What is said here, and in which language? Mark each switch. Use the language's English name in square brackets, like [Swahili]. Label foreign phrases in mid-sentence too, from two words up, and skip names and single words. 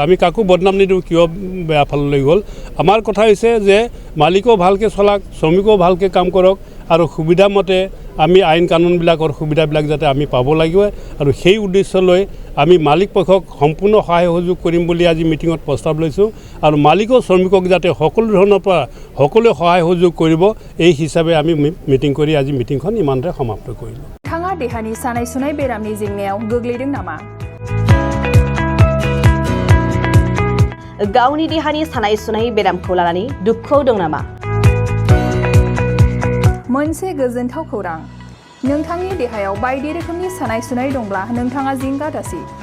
[Assamese] আমি কাকো বদনাম নিদিওঁ কিয় বেয়া ফাললৈ গ'ল। আমাৰ কথা হৈছে যে মালিকো ভালকৈ চলাওক, শ্ৰমিকো ভালকৈ কাম কৰক আৰু সুবিধামতে আমি আইন কানুনবিলাকৰ সুবিধাবিলাক যাতে আমি পাব লাগিব, আৰু সেই উদ্দেশ্য লৈ আমি মালিক পক্ষক সম্পূৰ্ণ সহায় সহযোগ কৰিম বুলি আজি মিটিঙত প্ৰস্তাৱ লৈছোঁ। আৰু মালিক আৰু শ্ৰমিকক যাতে সকলো ধৰণৰ পৰা সকলোৱে সহায় সহযোগ কৰিব, এই হিচাপে আমি মিটিং কৰি আজি মিটিংখন ইমানতে সমাপ্ত কৰিলোঁ। [Bodo] नोंथाङा देहानि सानाय सुनाय बेरामनि जेंनायाव गोग्लैदों नामा? गावनि देहानि सानाय सुनाय बेरामखौ लानानै दुखुआव दं नामा? मोनसे गोजोनथाव खौरां, नोंथांनि देहायाव बायदि रोखोमनि सानाय सुनाय दंब्ला नोंथाङा जिंगा दासि।